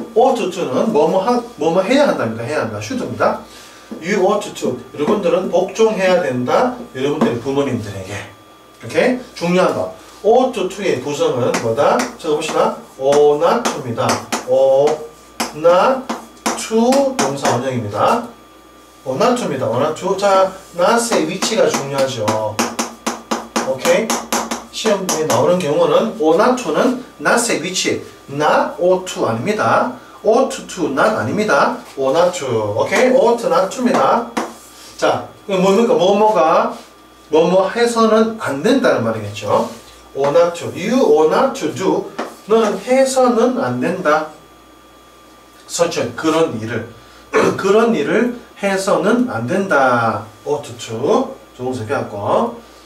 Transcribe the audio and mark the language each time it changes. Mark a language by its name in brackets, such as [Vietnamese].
[Korean] ought to는 뭐뭐 해야 한답니다. 해야 한다. should입니다. [English] You ought to. [Korean] 여러분들은 복종해야 된다. 여러분들의 부모님들에게. 오케이? 중요한 거. ought to의 구성은 뭐다? 적어봅시다. [English] ought not to입니다. ought not to 동사 원형입니다. ought not to입니다. ought not to. [Korean] 자, not의 위치가 중요하죠. 오케이? 시험에 나오는 경우는 ought not to는 not의 위치. [English] not ought to 아닙니다. ought to not 아닙니다. ought not to. 오케이? ought not to입니다. [Korean] 자, 뭡니까? 뭐뭐 해서는 안 된다는 말이겠죠. [English] ought not to. You ought not to do. [Korean] 너는 해서는 안 된다. such 그런 일을. 그런 일을 해서는 안 된다. ought to. 조동사 배웠고.